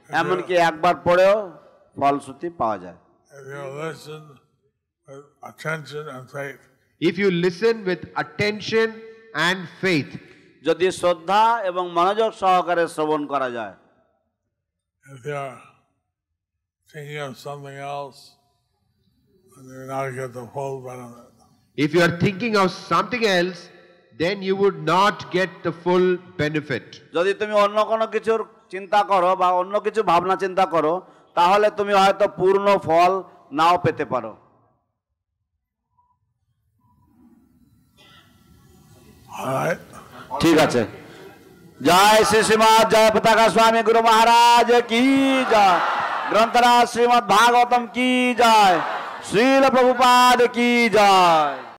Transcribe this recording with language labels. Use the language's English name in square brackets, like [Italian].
[Bangla] এমনকি একবার পড়েও ফলশ্রুতি পাওয়া যায়। [English] If you listen with attention and faith. If you listen with attention and faith. [Bangla] যদি শ্রদ্ধা এবং মনোযোগ সহকারে শ্রবণ করা যায়। [English] If you're thinking of something else, then you're not going to get the full benefit. If you are thinking of something else, then you would not get the full benefit. [Bangla] যদি তুমি অন্য কোনো কিছুর চিন্তা করো বা অন্য কিছু ভাবনা চিন্তা করো, তাহলে তুমি হয়তো পূর্ণ ফল নাও পেতে পারো। ঠিক আছে। জয় শ্রী শ্রীমৎ জয় পতাকা স্বামী গুরু মহারাজ কি জয়, গ্রন্থরাজ শ্রীমৎ ভাগবতম কি জয়, শ্রীল প্রভুপাদ কি জয়।